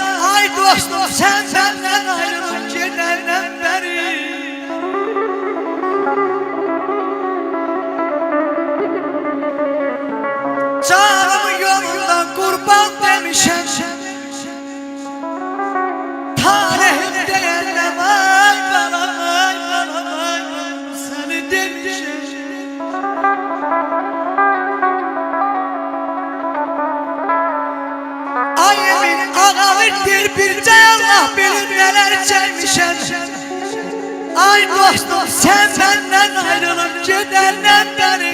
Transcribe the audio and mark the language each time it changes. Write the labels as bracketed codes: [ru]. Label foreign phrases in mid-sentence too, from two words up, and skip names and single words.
[az] Ay dostum, sən məndən ayrılıb gedəndən bəri. Canımı yolundan qurban demişəm. Tarihim deyəndə [tr] vay bana, vay bana, vay bana, [az] səni demişəm. Ay emin ağalıqdır bircə Allah bilir nələr çəkmişəm. Ay dostum, sən məndən ayrılıb gedəndən bəri.